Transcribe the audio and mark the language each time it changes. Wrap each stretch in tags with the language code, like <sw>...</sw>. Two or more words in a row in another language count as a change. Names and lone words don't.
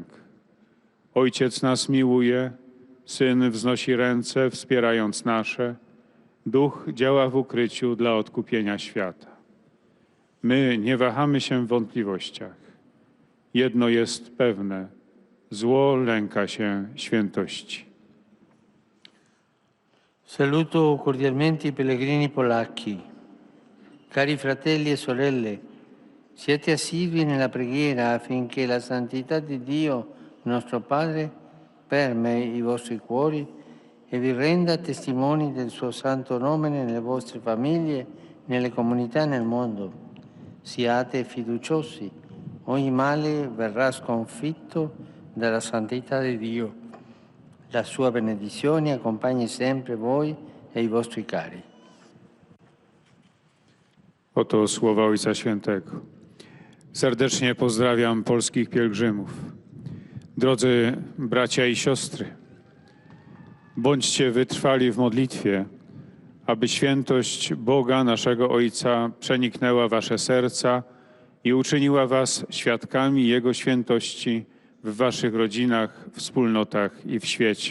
<pl>Ojciec nas miłuje, Syn wznosi ręce, wspierając nasze. Duch działa w ukryciu dla odkupienia świata. My nie wahamy się w wątpliwościach. Jedno jest pewne: zło lęka się świętości.</pl> <it>Saluto cordialmente i pellegrini polacchi. Cari fratelli e sorelle, siete assidui nella preghiera affinché la santità di Dio, nostro Padre, permei i vostri cuori e vi renda testimoni del suo santo nome nelle vostre famiglie, nelle comunità e nel mondo. Siate fiduciosi, ogni male verrà sconfitto dalla santità di Dio. La sua benedizione accompagni sempre voi e i vostri cari.</it> <pl>Oto słowa Ojca Świętego. Serdecznie pozdrawiam polskich pielgrzymów. Drodzy bracia i siostry, bądźcie wytrwali w modlitwie, aby świętość Boga, naszego Ojca, przeniknęła wasze serca i uczyniła was świadkami Jego świętości w waszych rodzinach, wspólnotach i w świecie.</pl>